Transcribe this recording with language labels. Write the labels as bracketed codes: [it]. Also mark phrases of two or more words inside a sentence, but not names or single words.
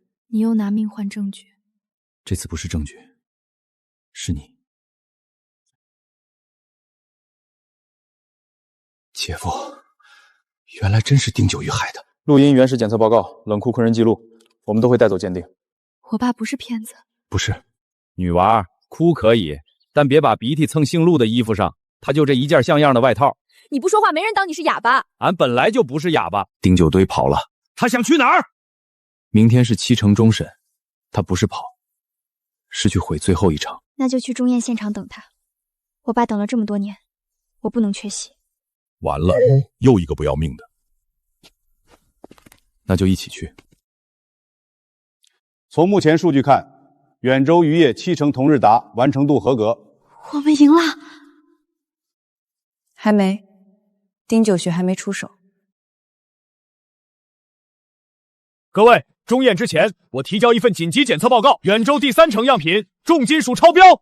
[zh] 你又拿命換證據。這次不是證據，是你。姐夫，原來真是丁九玉害的。錄音原始檢測報告、冷庫困人記錄，我們都會帶走鑑定。我爸不是騙子。不是。女娃哭可以，但別把鼻涕蹭姓陸的衣服上，他就這一件像樣的外套。你不說話，沒人當你是啞巴。俺本來就不是啞巴。丁九堆跑了，他想去哪兒？明天是7成終審，他不是跑，是去毀最後一場。那就去中驗現場等他。我爸等了這麼多年，我不能缺席。完了，又一個不要命的。那就一起去。從目前數據看，遠州漁業7成同日達，完成度合格。我們贏了。還沒，丁九學還沒出手。各位，終驗之前，我提交一份緊急檢測報告：遠州第3成樣品重金屬超標。